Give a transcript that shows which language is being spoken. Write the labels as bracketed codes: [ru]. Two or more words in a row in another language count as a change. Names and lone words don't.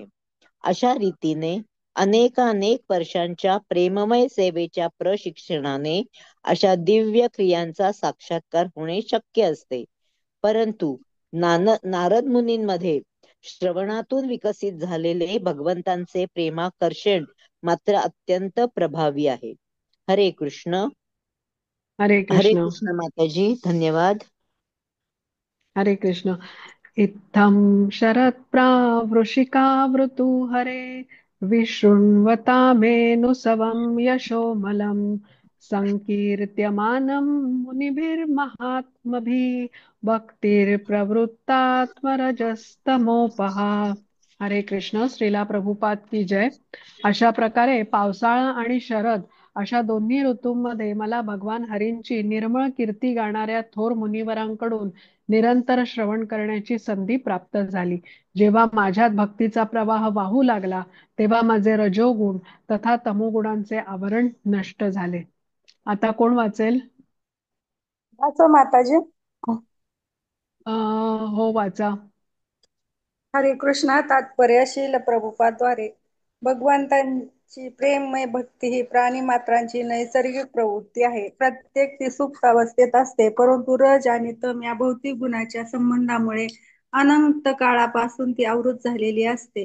[mr] अशा रीतीने अनेकानेक वर्षांच्या प्रेममय सेवेच्या प्रशिक्षणाने अशा दिव्य क्रियांचा साक्षात्कार होणे शक्य असते. परंतु नारद मुनींमध्ये श्रवणातून विकसित झालेले भगवंतांचे प्रेमाकर्षण मात्र अत्यंत प्रभावी आहे. हरे कृष्ण. हरे हरे कृष्ण. कृष्ण माताजी, धन्यवाद. हरे कृष्ण. [sa] इत्थं शरत्प्रावृषिकावृतु हरे विशृण्वतामेनुसवं यशोमलं संकीर्त्यमानं मुनिभिर्महात्मभिः भक्तिर्प्रवृत्तात्मरजस्तमोपहा. [mr] हरे कृष्ण. श्रीला प्रभुपाद की जय. अशा प्रकारे पावसाळा आणि शरद अशा दोन्ही ऋतूंमध्ये मला भगवान हरींची निर्मळ कीर्ती गाणाऱ्या थोर मुनिवरांकडून निरंतर श्रवण करण्याची संधी प्राप्त झाली. जेव्हा माझ्यात भक्तीचा प्रवाह वाहू लागला तेव्हा माझे रजोगुण तथा तमोगुणांचे आवरण नष्ट झाले. आता कोण वाचेल? वाचो माताजी. हो, वाचा. हरे कृष्णा. तात्पर्य शील प्रभुपाद्वारे भगवंतांची प्रेममय भक्ती ही प्राणी मात्रांची नैसर्गिक प्रवृत्ती आहे. प्रत्येक ती सुप्त अवस्थेत असते, परंतु रज आणि तम या भौतिक गुणाच्या संबंधामुळे अनंत काळापासून ती आवृत्त झालेली असते.